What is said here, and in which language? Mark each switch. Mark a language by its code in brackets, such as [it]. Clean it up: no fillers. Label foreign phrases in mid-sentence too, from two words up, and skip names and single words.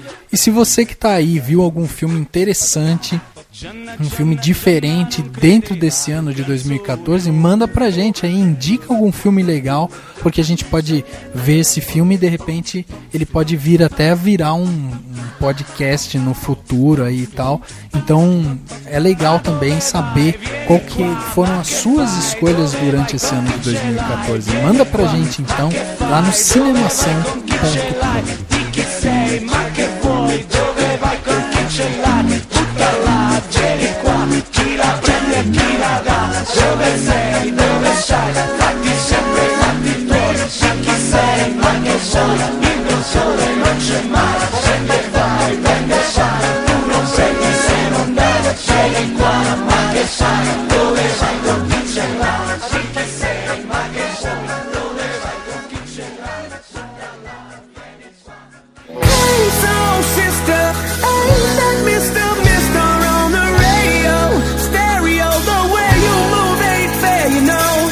[pt] E se você que tá aí viu algum filme interessante, um filme diferente dentro desse ano de 2014, manda pra gente aí, indica algum filme legal, porque a gente pode ver esse filme e de repente ele pode vir até virar um podcast no futuro aí e tal. Então é legal também saber qual que foram as suas escolhas durante esse ano de 2014. Manda pra gente então lá no cinemação.com. [it] Chi la prende e chi la dà, dove sei, dove stai, fatti sempre i fatti tuoi, sa chi sei, ma che sai, il sole non c'è mai, se ne vai, prende sai, tu non sei chi se non deve, sei qua, ma che sai, dove vai con chi ce l'hai, sì che sei, ma che sai, dove vai con chi ce l'hai, sopra là, vieni qua. [en] Hey soul sister, ain't that Mr. on the radio, stereo, the way you move ain't fair, you know.